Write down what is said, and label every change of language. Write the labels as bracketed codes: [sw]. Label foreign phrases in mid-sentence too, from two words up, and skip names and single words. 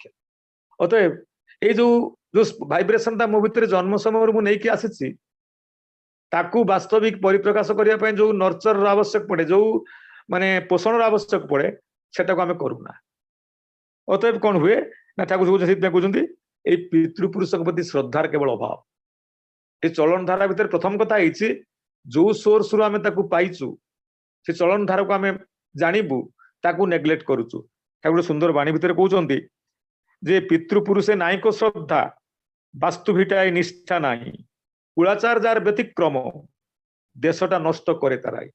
[or] ଅତଏବ ଏଇ ଯୋଉ ଭାଇବ୍ରେସନଟା ମୋ ଭିତରେ ଜନ୍ମ ସମୟରୁ ମୁଁ ନେଇକି ଆସିଛି, ତାକୁ ବାସ୍ତବିକ ପରିପ୍ରକାଶ କରିବା ପାଇଁ ଯୋଉ ନର୍ଚରର ଆବଶ୍ୟକ ପଡେ, ଯୋଉ ମାନେ ପୋଷଣର ଆବଶ୍ୟକ ପଡେ, ସେଟାକୁ ଆମେ କରୁନା। ଅତଏବ କଣ ହୁଏ ନା, ଠାକୁର ସେଥିପାଇଁ କହୁଛନ୍ତି ଏଇ ପିତୃପୁରୁଷଙ୍କ ପ୍ରତି ଶ୍ରଦ୍ଧାର କେବଳ ଅଭାବ। ଏଇ ଚଳନ ଧାରା ଭିତରେ ପ୍ରଥମ କଥା ହେଇଛି, ଯୋଉ ସୋର୍ସରୁ ଆମେ ତାକୁ ପାଇଛୁ, ସେ ଚଳନ ଧାରାକୁ ଆମେ ଜାଣିବୁ, ତାକୁ ନେଗ୍ଲେକ୍ଟ କରୁଛୁ। ଠାକୁର ସୁନ୍ଦର ବାଣୀ ଭିତରେ କହୁଛନ୍ତି ଯେ ପିତୃପୁରୁଷେ ନାଇକ ଶ୍ରଦ୍ଧା, ବାସ୍ତୁ ଭିଟାଏ ନିଷ୍ଠା ନାହିଁ, କୁଳାଚାର ଯାର ବ୍ୟତିକ୍ରମ, ଦେଶଟା ନଷ୍ଟ করে ତାରାଇ।